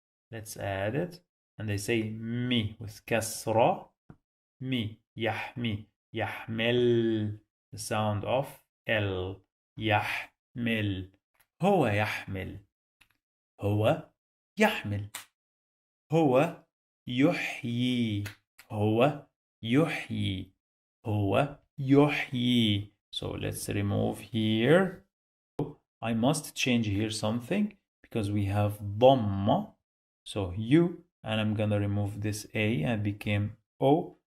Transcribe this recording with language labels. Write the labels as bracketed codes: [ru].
[en] Let's add it and they say mi with kasra. Mi [ar] يحمي يحمل, [en] the sound of L. [ar] يحمل هو يحمل هو يحمل هو يحيي هو يحيي هو يحيي. [en] So let's remove here. I must change here something because we have dhamma. So you, and I'm gonna remove this A and it became O.